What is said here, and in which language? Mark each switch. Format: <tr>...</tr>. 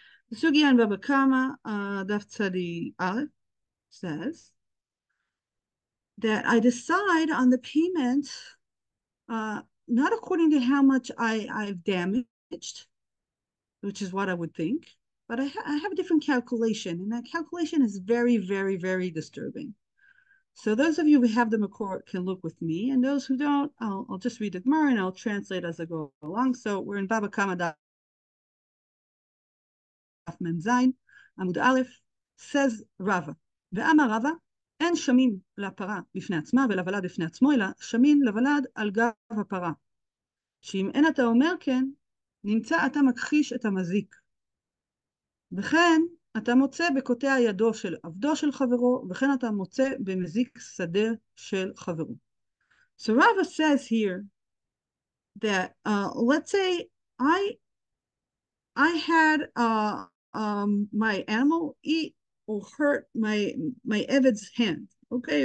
<en>The sugya in Bava Kamma, Daf Tzadi Aleph, says that I decide on the payment not according to how much I've damaged, which is what I would think, but I have a different calculation, and that calculation is very, very, very disturbing. So those of you who have the Makor can look with me, and those who don't, I'll just read the Gemara and I'll translate as I go along. So we're in Bava Kamma Daf Mem Zayin, Amud Aleph, says Rava,</en> <he>ואמר רבא, אין שמין לפרה בפני עצמה ולוולד בפני עצמו, אלא שמין לוולד על גב הפרה. שאם אין אתה אומר כן, נמצא אתה מכחיש את המזיק. וכן אתה מוצא בקוטע ידו של עבדו של חברו, וכן אתה מוצא במזיק שדה של חברו.</he> <en>So Rava says here that let's say I had my animal eat or hurt my Eved's hand, okay?</en>